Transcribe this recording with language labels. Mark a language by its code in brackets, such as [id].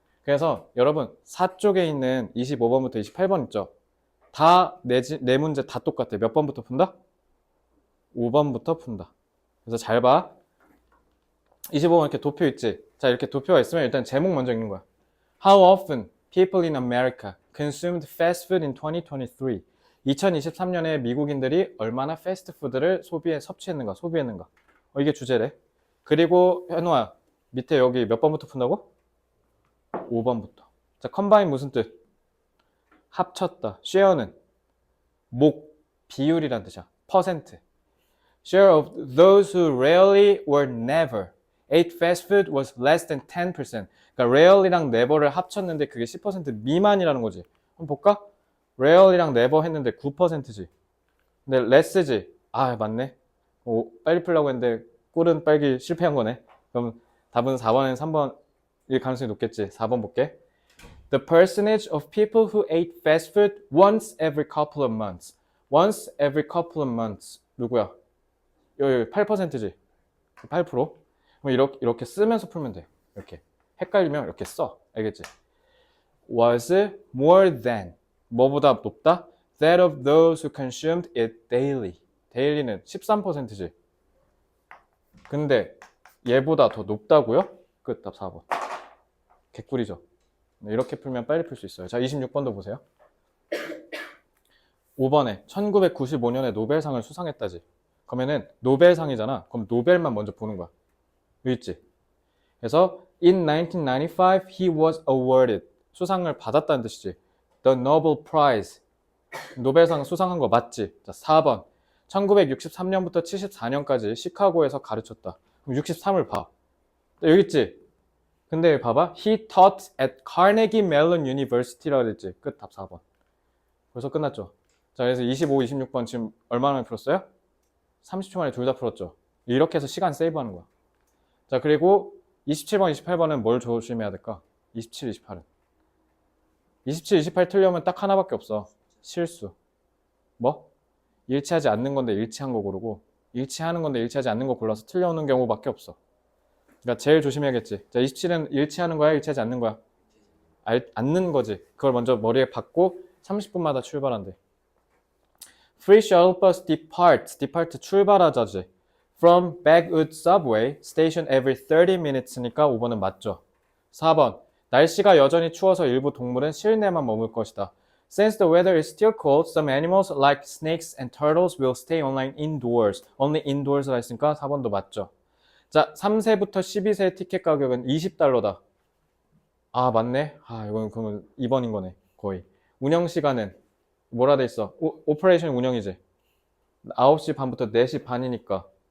[ko] 그래서 여러분 4쪽에 있는 25번부터 28번 있죠? 다 네 문제 다 똑같아. 몇 번부터 푼다? 5번부터 푼다. 그래서 잘 봐. 25번 이렇게 도표 있지? 자, 이렇게 도표가 있으면 일단 제목 먼저 읽는 거야. [en] How often people in America consumed fast food in 2023? [ko] 2023년에 미국인들이 얼마나 패스트푸드를 섭취했는가, 소비했는가. 이게 주제래. 그리고 현우야, 밑에 여기 몇 번부터 푼다고? 5번부터. 자, combine 무슨 뜻? 합쳤다. share는 비율이란 뜻이야. 퍼센트. [en] Share of those who rarely or never ate fast food was less than 10%. [ko] 그러니까 rarely랑 never를 합쳤는데 그게 10% 미만이라는 거지. 한번 볼까? rarely랑 never 했는데 9%지. 근데 less지. 맞네. 빨리 풀려고 했는데 꿀은 빨기 실패한 거네. 그럼 답은 4번엔 3번일 가능성이 높겠지. 4번 볼게. [en] The percentage of people who ate fast food once every couple of months. Once every couple of months. [ko] 누구야? 여기 8%지. 8%. 그럼 이렇게 쓰면서 풀면 돼. 이렇게. 헷갈리면 이렇게 써. 알겠지? [en] Was more than. [ko] 뭐보다 높다? [en] That of those who consumed it daily. [ko] daily는 13%지. 근데 얘보다 더 높다고요? 끝. 답 4번. 개꿀이죠. 이렇게 풀면 빨리 풀 수 있어요. 자, 26번도 보세요. 5번에 1995년에 노벨상을 수상했다지. 그러면은 노벨상이잖아. 그럼 노벨만 먼저 보는 거야. 여기 있지? 그래서 [en] in 1995 he was awarded. [ko] 수상을 받았다는 뜻이지. [en] The Nobel Prize. [ko] 노벨상 수상한 거 맞지? 자, 4번. 1963년부터 74년까지 시카고에서 가르쳤다. 그럼 63을 봐. 여기 있지? 근데 여기 봐봐. [en] He taught at Carnegie Mellon University [ko] 라고 그랬지. 끝. 답 4번. 벌써 끝났죠? 자, 그래서 25, 26번 지금 얼마 만에 풀었어요? 30초 만에 둘 다 풀었죠. 이렇게 해서 시간 세이브하는 거야. 자, 그리고 27번, 28번은 뭘 조심해야 될까? 27, 28은. 27, 28 틀려면 딱 하나밖에 없어. 실수. 뭐? 일치하지 않는 건데 일치한 거 고르고 일치하는 건데 일치하지 않는 거 골라서 틀려오는 경우밖에 없어. 그러니까 제일 조심해야겠지. 자, 27은 일치하는 거야? 일치하지 않는 거야? 않는 거지. 그걸 먼저 머리에 박고 30분마다 출발한대. [en] Free shuttle bus departs. [ko] depart 출발하자지. [en] From Bagwood subway station every 30 minutes [ko] 니까 5번은 맞죠. 4번. 날씨가 여전히 추워서 일부 동물은 실내만 머물 것이다. [en] Since the weather is still cold, some animals like snakes and turtles will stay online indoors. [ko] Only indoors가 있으니까 4번도 맞죠. 자, 3세부터 12세 티켓 가격은 20달러다. 아, 맞네. 아, 이건 그러면 2번인 거네. 거의. 운영 시간은 뭐라 돼 있어? 오퍼레이션 운영이지. 9시 반부터 4시 반이니까.